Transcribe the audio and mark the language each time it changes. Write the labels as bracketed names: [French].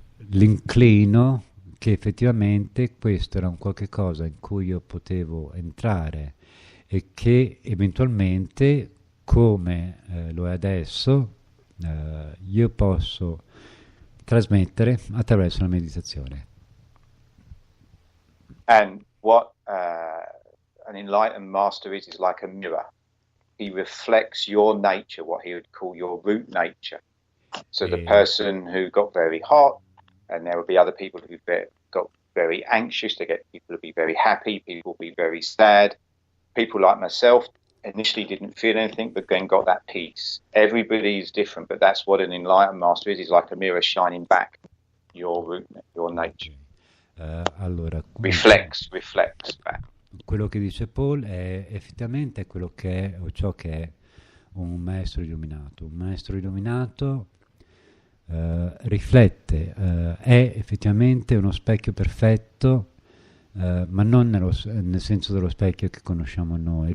[Italian] l'inclino che effettivamente questo era un qualche cosa in cui io potevo entrare e che eventualmente, come lo è adesso, io posso trasmettere attraverso la meditazione. [English] And what an enlightened master is like a mirror. He reflects your nature, what he would call your root nature. So the person who got very hot, and there will be other people who got very anxious, they get people to be very happy, people will be very sad. People like myself initially didn't feel anything, but then got that peace. Everybody is different, but that's what an enlightened master is like a mirror shining back your root, your nature. [Italian] Allora, [English] reflects back. [Italian] Quello che dice Paul è effettivamente quello che è, o ciò che è un maestro illuminato. Un maestro illuminato riflette, è effettivamente uno specchio perfetto, ma non nel senso dello specchio che conosciamo noi.